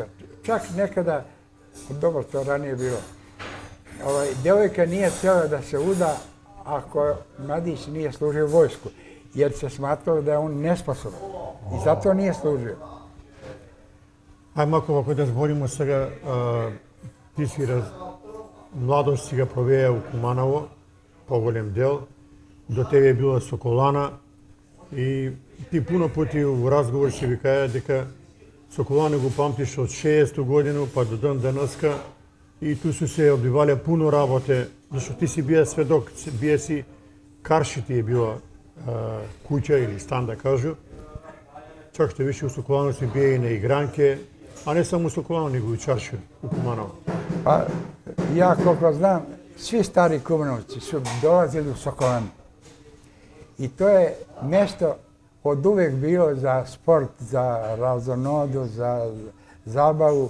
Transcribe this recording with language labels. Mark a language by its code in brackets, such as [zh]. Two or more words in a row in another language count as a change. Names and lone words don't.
[sr] Čak nekada, dobro to ranije bilo, djevojka nije htjela da se uda ako mladić nije služio vojsku, jer se smatralo da je on nesposoban i zato nije služio. [mk] Ajmo ako da zborimo сега, ти си младост си га провеја у Куманово, поголем дел, до тебе е била Соколана и ти пуно пути у разговор си ви кажа дека Соколана го памтиш од 60-ту годину па до ден денеска и ту су се одбивале пуно работе, зашто ти си бија сведок, бија си Карши ти е била куќа или стан да кажу. Чак што више у Соколано си бија и на игранке, [sr] a ne samo u Sokolanu, nego i u Čaršiju, u Kumanovu. Pa, ja koliko znam, svi stari Kumanovci su dolazili u Sokolanu. I to je mjesto od uvek bilo za sport, za razonodu, za zabavu.